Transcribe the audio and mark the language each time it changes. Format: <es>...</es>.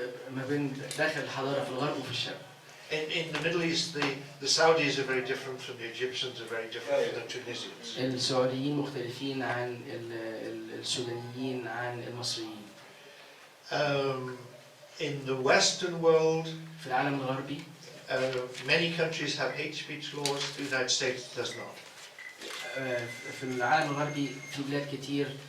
<ar>ما بين داخل الحضارة في الغرب وفي الشرق.</ar> <en>In the Middle East, the Saudis are very different from the Egyptians, are very different from the Tunisians.</en> <ar>السعوديين مختلفين عن السودانيين عن المصريين.</ar> <en>In the Western world,</en> <ar>في العالم الغربي</ar> <en>many countries have hate speech laws. The United States does not.</en> <ar>في العالم الغربي في بلاد كتير</ar>